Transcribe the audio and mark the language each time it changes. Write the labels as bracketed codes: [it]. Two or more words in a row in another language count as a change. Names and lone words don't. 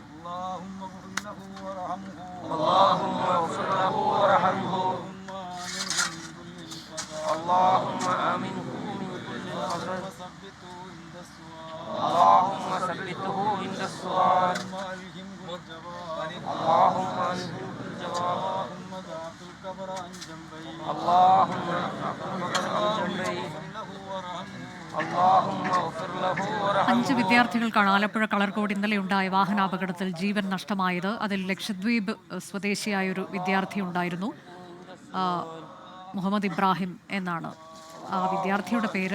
[ar] اللهم اغفر له وارحمه اللهم آمنه من كل خطر اللهم ثبته عند السؤال اللهم ألهمه الجواب اللهم [ml] അഞ്ച് വിദ്യാർത്ഥികൾക്കാണ് ആലപ്പുഴ കളർകോട് ഇന്നലെ ഉണ്ടായ വാഹനാപകടത്തിൽ ജീവൻ നഷ്ടമായത്. അതിൽ ലക്ഷദ്വീപ് സ്വദേശിയായൊരു വിദ്യാർത്ഥി ഉണ്ടായിരുന്നു, മുഹമ്മദ് ഇബ്രാഹിം എന്നാണ് ആ വിദ്യാർത്ഥിയുടെ പേര്.